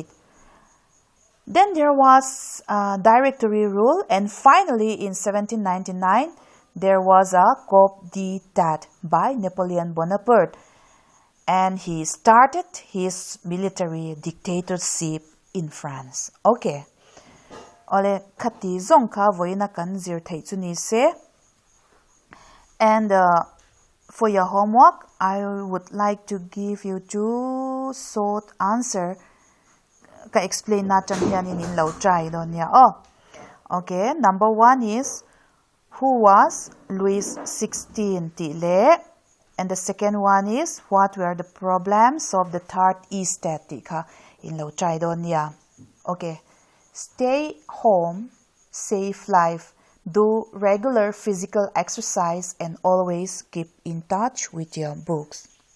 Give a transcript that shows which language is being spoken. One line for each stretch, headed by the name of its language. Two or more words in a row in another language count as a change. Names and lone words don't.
English: Then there was Directory rule, and finally in 1799, there was a coup d'etat by Napoleon Bonaparte. And he started his military dictatorship in France. Okay.
Mizo: Ole khati zongka voina kan zir thai chuni se.
English: And for your homework, I would like to give you 2 short answer.
Mizo: Ka explain na chan hian in lo try don ya. Oh.
English: Okay, number 1 is who was Louis XVI
Mizo: ti le?
English: And the second one is, what were the problems of the third estate in Lo Tridonia? Okay, stay home, save life, do regular physical exercise, and always keep in touch with your books.